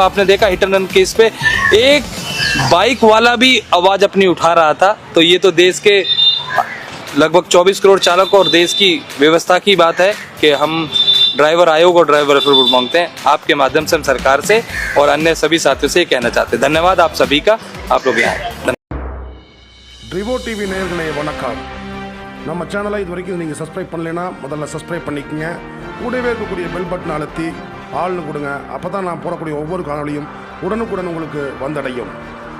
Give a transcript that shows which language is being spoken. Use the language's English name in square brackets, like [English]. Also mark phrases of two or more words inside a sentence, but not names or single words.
[Hindi] आपने देखा [English] hit and run case [Hindi] पे एक बाइक वाला भी आवाज़ अपनी उठा रहा था। तो ये तो देश के लगभग 24 करोड़ चालकों और देश की व्यवस्था की बात है कि हम ड्राइवर आयोग और [English] driver welfare board [Hindi] मांगते हैं। आपके माध्यम से हम सरकार से और अन्य सभी साथियों से कहना चाहते हैं। धन्यवाद आप सभी का, आप लोग यहाँ। [Tamil] ட்ரிவோ டிவி நேயர்களே வணக்கம். நம்ம சேனலை இது வரைக்கும் நீங்கள் சப்ஸ்கிரைப் பண்ணலைன்னா முதல்ல சப்ஸ்கிரைப் பண்ணிக்கங்க. கூடவே இருக்கக்கூடிய [English] bell button [Tamil] அழுத்தி ஆள்னு கொடுங்க. அப்போ தான் நான் போடக்கூடிய ஒவ்வொரு காணொலியும் உடனுக்குடன் உங்களுக்கு வந்தடையும்.